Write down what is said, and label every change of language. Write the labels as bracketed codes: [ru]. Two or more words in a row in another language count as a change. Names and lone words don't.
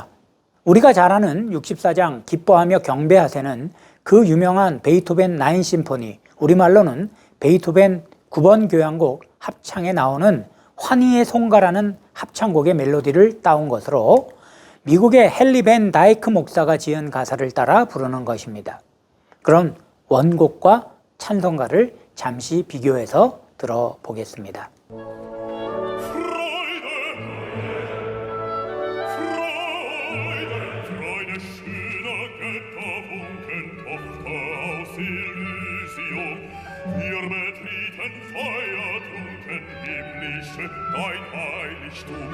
[ko] 우리가 잘 아는 64장 기뻐하며 경배하세는 그 유명한 베이토벤 9 심포니, 우리말로는 베이토벤 9번 교향곡 합창에 나오는 환희의 송가라는 합창곡의 멜로디를 따온 것으로 미국의 헨리 벤 다이크 목사가 지은 가사를 따라 부르는 것입니다. 그럼 원곡과 찬송가를 잠시 비교해서 들어보겠습니다. [de] Freude, schöner Götterfunken, Tochter wir betreten feuertrunken himmlische dein Heiligtum.